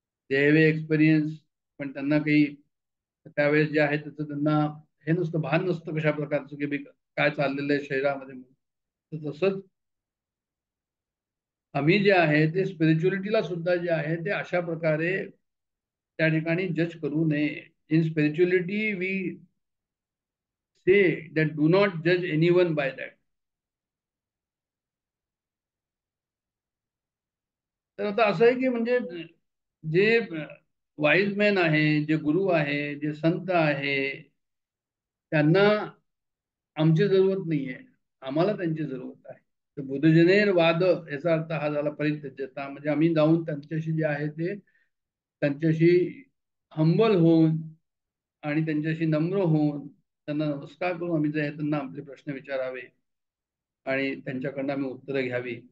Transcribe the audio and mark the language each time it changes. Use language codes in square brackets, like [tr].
[en] they have experience [mr] पण त्यांना काही त्यावेळेस जे आहे त्याचं त्यांना हे नसतं, भान नसतं कशा प्रकारचं की काय चाललेलं आहे शरीरामध्ये म्हणून. तर तसंच आम्ही जे आहे ते स्पिरिच्युअलिटीला सुद्धा जे आहे ते अशा प्रकारे त्या ठिकाणी जज करू नये. [en] In spirituality we say that do not जज anyone bye that. [mr] तर आता असं आहे की म्हणजे जे वाईज मॅन आहे, जे गुरु आहे, जे संत आहे, त्यांना आमची जरूरत नाहीये, आम्हाला त्यांची जरूरत आहे. तर बुधजनेर वाद याचा अर्थ हा झाला परित्यज्यता, म्हणजे आम्ही जाऊन त्यांच्याशी जे आहे ते त्यांच्याशी हंबल होऊन आणि त्यांच्याशी नम्र होऊन त्यांना नमस्कार करून आम्ही जे आहे त्यांना आपले प्रश्न विचारावे आणि त्यांच्याकडनं आम्ही उत्तरं घ्यावी.